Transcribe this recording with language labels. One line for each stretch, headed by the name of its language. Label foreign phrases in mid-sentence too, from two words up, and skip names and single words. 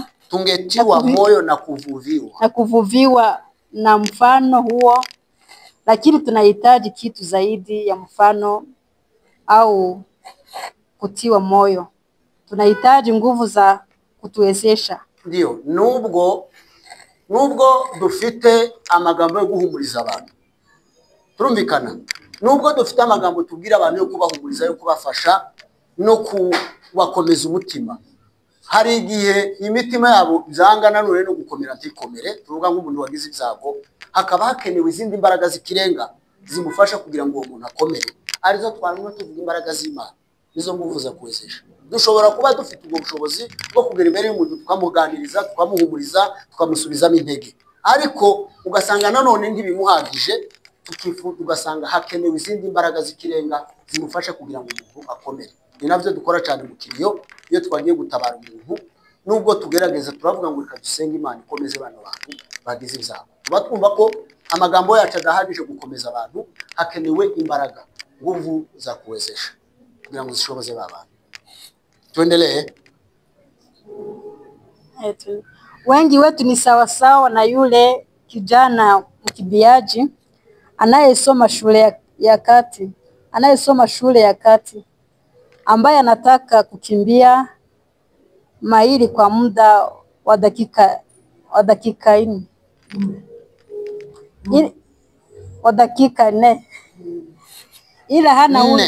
Swahili: tungetiwa moyo na kuvuviwa na mfano huo, lakini tunahitaji kitu zaidi ya mfano au kutiwa moyo. Tunahitaji nguvu za kutuwezesha. Ndio,
Kinyarwanda: nubwo dufite amagambo yo guhumuriza abantu, turumvikana, nubwo dufite amagambo tubwira abantu yo kubahumuriza, yo kubafasha no kubakomeza umutima, hari igihe imitima yabo byangana none no gukomera ntikomere. Tuvuga nk'umuntu wagize ibyago, hakaba hakenewe izindi mbaraga zikirenga zimufasha kugira ngo uwo muntu akomere, arizo twanumva tuvuga imbaraga z'Imana, nizo
Swahili: nguvu za kuwezesha.
Kinyarwanda: Dushobora kuba dufite ubwo bushobozi bwo kugera imbere y'umuntu tukamuganiriza, tukamuhumuriza, tukamusubizamo intege, ariko ugasanga nanone ntibimuhagije, ugasanga hakenewe izindi mbaraga zikirenga zimufasha kugira ngo umuntu akomere. Ni nabyo dukora cyane mu kiriyo iyo twagiye gutabara umuntu. Nubwo tugerageza turavuga ngo reka dusenge Imana ikomeze bano bantu bagize ibyago, tuba twumva ko amagambo yacu adahagije gukomeza abantu, hakenewe imbaraga,
Swahili: nguvu za kuwezesha
Kinyarwanda: kugira ngo zishoboze abantu.
Swahili: Tuendelee. Wengi wetu ni sawasawa na yule kijana mkimbiaji anayesoma shule ya kati ambaye anataka kukimbia maili kwa muda wa dakika 4 ila hana